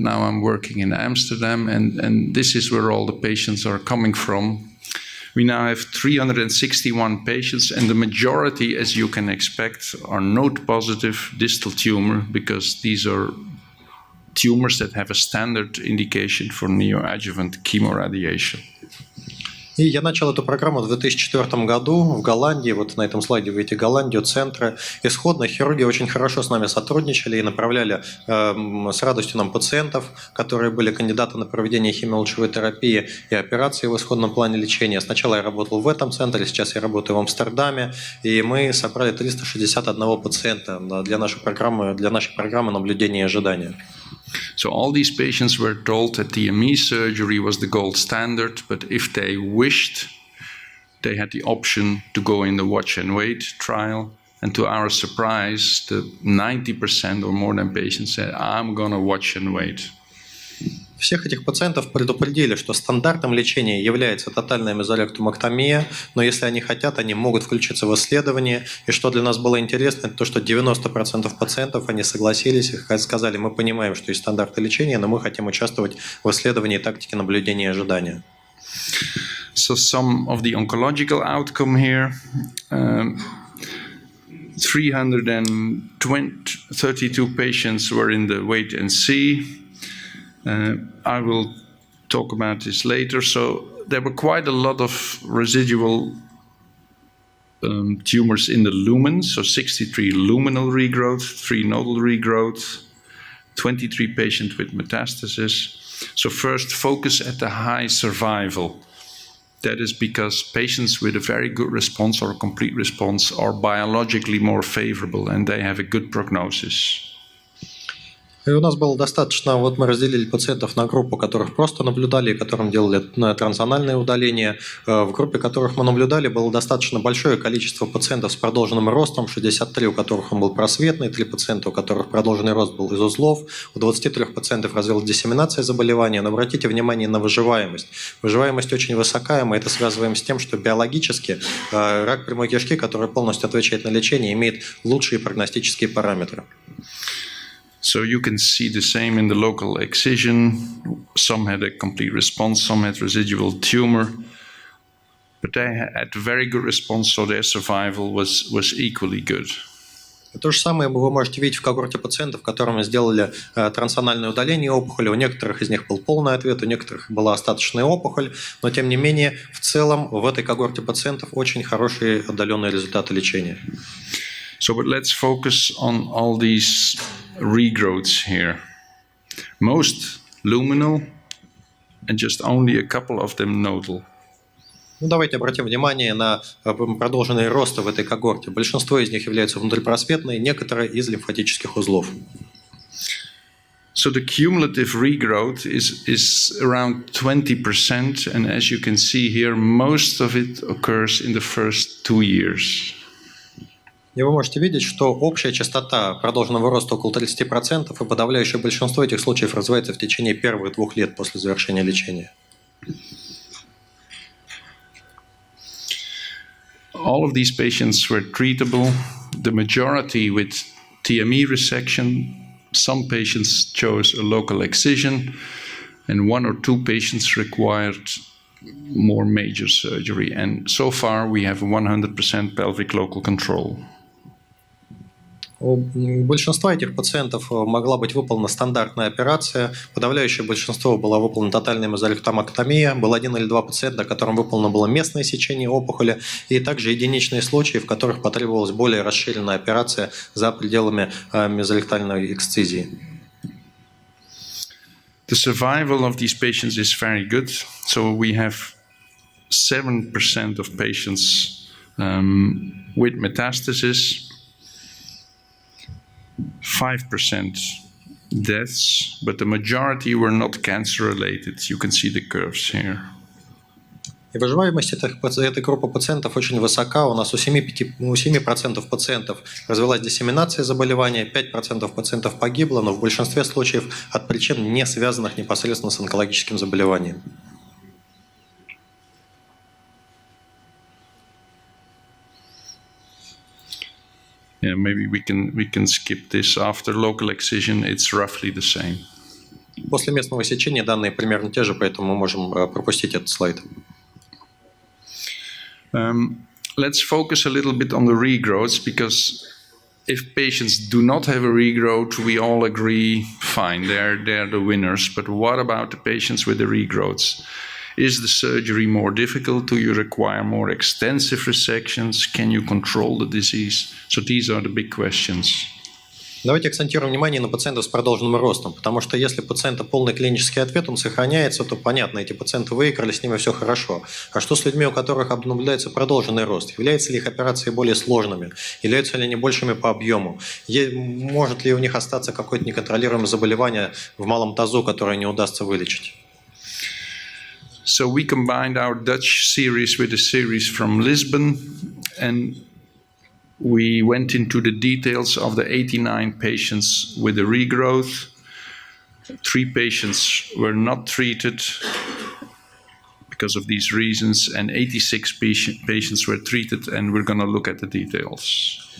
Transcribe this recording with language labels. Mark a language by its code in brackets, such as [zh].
[en] Now I'm working in Amsterdam, and this is where all the patients are coming from. We now have 361 patients, and the majority, as you can expect, are node-positive distal tumor, because these are tumors that have a standard indication for neoadjuvant chemoradiation. [ru] И я начал эту программу в 2004 году в Голландии. Вот на этом слайде вы видите Голландию, центры. Исходно хирурги очень хорошо с нами сотрудничали и направляли с радостью нам пациентов, которые были кандидаты на проведение химиолучевой терапии и операции в исходном плане лечения. Сначала я работал в этом центре, сейчас я работаю в Амстердаме, и мы собрали 361 пациента для нашей программы наблюдения и ожидания. [en] So all these patients were told that DME surgery was the gold standard, but if they wished, they had the option to go in the watch and wait trial. And to our surprise, the 90% or more than patients said, I'm gonna watch and wait. [ru] Всех этих пациентов предупредили, что стандартом лечения является тотальная мезолектомэктомия, но если они хотят, они могут включиться в исследование. И что для нас было интересно, это то, что 90% пациентов, они согласились и сказали, мы понимаем, что есть стандарты лечения, но мы хотим участвовать в исследовании тактики наблюдения и ожидания. [en] So some of the oncological outcome here, 332 patients were in the wait and see. I will talk about this later. So there were quite a lot of residual tumors in the lumen. So 63 luminal regrowth, 3 nodal regrowth, 23 patients with metastasis. So first, focus at the high survival. That is because patients with a very good response or a complete response are biologically more favorable and they have a good prognosis. [ru] И у нас было достаточно, вот мы разделили пациентов на группу, которых просто наблюдали, которым делали трансанальное удаление. В группе, которых мы наблюдали, было достаточно большое количество пациентов с продолженным ростом, 63, у которых он был просветный, 3 пациента, у которых продолженный рост был из узлов, у 23 пациентов развилась диссеминация заболевания. Но обратите внимание на выживаемость. Выживаемость очень высокая, мы это связываем с тем, что биологически рак прямой кишки, который полностью отвечает на лечение, имеет лучшие прогностические параметры. [en] So you can see the same in the local excision. Some had a complete response, some had residual tumor, but they had very good response, so their survival was equally good. [ru] То же самое вы можете видеть в когорте пациентов, которым сделали трансанальное удаление опухоли. У некоторых из них был полный ответ, у некоторых была остаточная опухоль, но тем не менее в целом в этой когорте пациентов очень хорошие отдаленные результаты лечения. [en] So but let's focus on all these regrowths here. Most luminal and just only a couple of them nodal. [ru] Ну, давайте обратим внимание на продолженные росты в этой когорте. Большинство из них являются внутрипросветные, некоторые из лимфатических узлов. [en] So the cumulative regrowth is around 20%, and as you can see here, most of it occurs in the first 2 years. [ru] И вы можете видеть, что общая частота продолженного роста около 30%, и подавляющее большинство этих случаев развивается в течение первых 2 лет после завершения лечения. [en] All of these patients were treatable, the majority with TME resection. Some patients chose a local excision, and 1 or 2 patients required more major surgery. And so far we have 100% pelvic local control. [ru] У большинства этих пациентов могла быть выполнена стандартная операция. Подавляющее большинство была выполнена тотальная мезолектомэктомия. Был 1 или 2 пациента, которым выполнено было местное сечение опухоли. И также единичные случаи, в которых потребовалась более расширенная операция за пределами мезолектальной эксцизии. [en] The survival of these patients is very good. So we have 7% of patients with metastasis. 5% deaths, but the majority were not cancer-related. You can see the curves here. [ru] И выживаемость этой группы пациентов очень высока. У нас у 7% пациентов развилась диссеминация заболевания, 5% пациентов погибло, но в большинстве случаев от причин, не связанных непосредственно с онкологическим заболеванием. [en] Yeah, maybe we can skip this. After local excision, it's roughly the same. [ru] После местного сечения данные примерно те же, поэтому мы можем пропустить этот слайд. [en] Let's focus a little bit on the regrowths, because if patients do not have a regrowth, we all agree, fine, they're the winners. But what about the patients with the regrowths? Is the surgery more difficult? Do you require more extensive resections? Can you control the disease? So these are the big questions. [ru] Давайте акцентируем внимание на пациентов с продолженным ростом, потому что если у пациента полный клинический ответ, он сохраняется, то понятно, эти пациенты выиграли, с ними все хорошо. А что с людьми, у которых наблюдается продолженный рост? Являются ли их операции более сложными? Являются ли они большими по объему? Может ли у них остаться какое-то неконтролируемое заболевание в малом тазу, которое не удастся вылечить? [en] So we combined our Dutch series with a series from Lisbon, and we went into the details of the 89 patients with a regrowth. 3 patients were not treated because of these reasons, and 86 patients were treated, and we're going to look at the details.